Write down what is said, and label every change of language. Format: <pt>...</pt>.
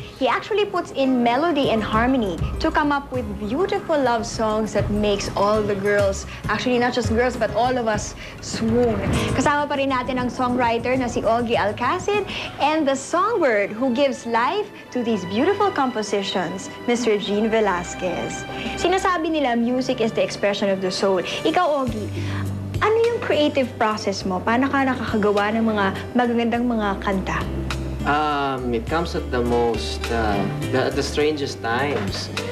<en>He actually puts in melody and harmony to come up with beautiful love songs that makes all the girls, actually not just girls, but all of us swoon.</en> <tl>Kasama pa rin natin ang songwriter na si</tl> <en>Ogie Alcacid and the songbird who gives life to these beautiful compositions, Mr. Gene Velasquez.</en> <tl>Sinasabi nila</tl> <en>music is the expression of the soul.</en> <tl>Ikaw, Ogie, ano yung creative process mo? Paano ka nakakagawa ng mga magagandang mga kanta?</tl> <en>It comes at the most, the strangest times.</en>